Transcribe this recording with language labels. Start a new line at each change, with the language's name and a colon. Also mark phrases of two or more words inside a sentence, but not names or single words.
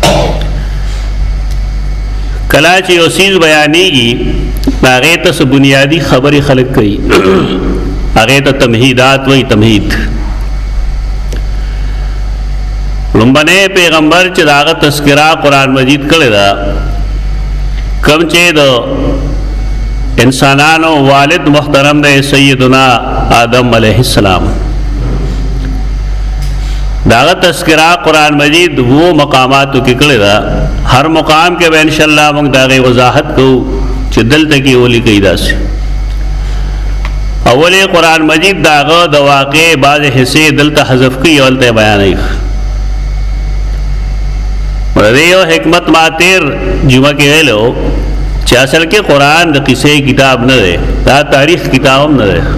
Pashto: کله چې یو څیز بیانېږي هغې ته څه بنیادي خبرې خلک کوي، هغې ته تمهیدات وایي. تمهید لومبنی پیغمبر چې د هغه تذکره قرآن مجید کړې ده، کم چې د انسانانو والد محترم دی سیدنا آدم
Arabic: علیہ السلام،
Pashto: داغه تذکرہ قرآن مجید وہ مقاماتو کې کړی دا. هر مقام کې به انشاءاللہ موږ داغه وضاحت کوو چې دلته کې ولي کوي داسې. اولی قرآن مجید داغه د واقع بعض حصے دلته حذف کوي او دلته بیانوي. ریو حکمت ما تیر جمعه کې ویلو چې اصل کې قرآن د قصې کتاب نه دی، دا تاریخ کتاب هم نه دی.